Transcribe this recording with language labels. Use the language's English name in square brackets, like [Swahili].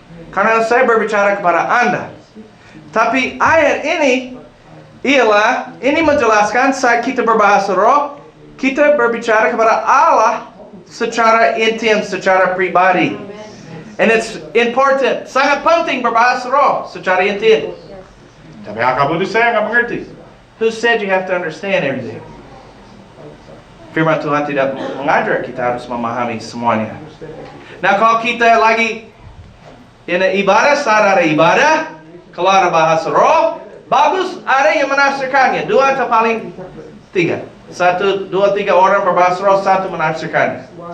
[Indonesian] Karena saya berbicara kepada Anda. Tapi ayat ini ini menjelaskan saat kita berbahasa roh, kita berbicara kepada Allah secara intim, secara pribadi. [English] And it's important, [Indonesian] sangat penting berbahasa roh secara intim. Tapi kamu itu saya nggak mengerti. [English] Who said you have to understand everything? [Indonesian] Firman Tuhan tidak mengajar kita harus memahami semuanya. Nah, kalau kita lagi ibadah, saat ada ibadah, kalau ada bahasa roh, bagus ada yang menafsirkannya. 2 atau paling 3. 1, 2, 3 orang berbahasa roh, 1 menafsirkannya.